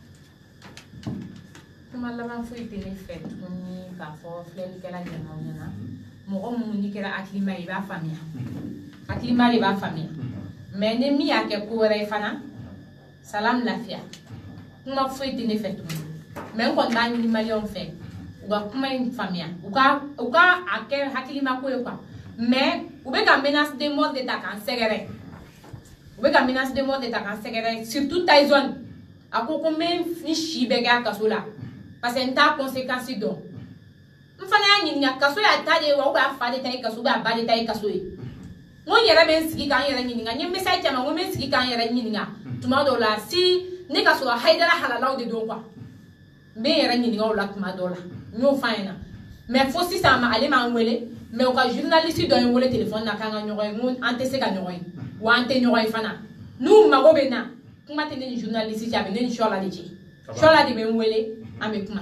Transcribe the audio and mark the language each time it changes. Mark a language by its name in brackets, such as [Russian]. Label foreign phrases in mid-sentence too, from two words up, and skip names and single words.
[Bambara] kuma laban foyi tɛ ne fɛ tuguni k'a fɔ filɛlikɛla ɲɛmaw ɲɛna mɔgɔ minnu n'i kɛra hakilima ye i b'a faamuya hakilima de b'a faamuya mais ni min y'a kɛ ko wɛrɛ ye fana salam lafiya kuma foyi tɛ ne fɛ tuguni mais n kɔni b'a ɲini maliyɛnw fɛ u ka kuma in faamuya u ka a kɛ hakilima ko ye quoi mais u bɛ ka [French] menace de mort [Bambara] de ta k'an sɛgɛrɛ u bɛ ka [French] menace de mort [Bambara] de ta k'an sɛgɛrɛ surtout Tyson a ko n bɛ n si bɛɛ kɛ a kaso la [French] parce que [Bambara] n t'a conséquence dɔn n fana y'a ɲininka kaso y'a ta de ye wa [French] ou bien [Bambara] a fa de ta ye kaso [French] ou bien [Bambara] a ba de ta ye kaso ye n ko n yɛrɛ bɛ n sigi k'an yɛrɛ ɲininka n ye message caman n ko n bɛ n sigi k'an yɛrɛ ɲininka tuma dɔw la si ne ka sɔrɔ Hayidara halalaw de don quoi n bɛ n yɛrɛ ɲininka o la tuma dɔw la n y'o f'a ɲɛna mais fo sisan ale m'an wele mais u ka journaliste dɔ ye n wele téléphone na k'an ka ɲɔgɔn ye n ko an tɛ se ka ɲɔgɔn ye wa an tɛ ɲɔgɔn ye fana n'u mago bɛ n na kuma tɛ ne ni journaliste cɛ a bɛ ne ni Chola de cɛ Chola de bɛ n wele an bɛ kuma.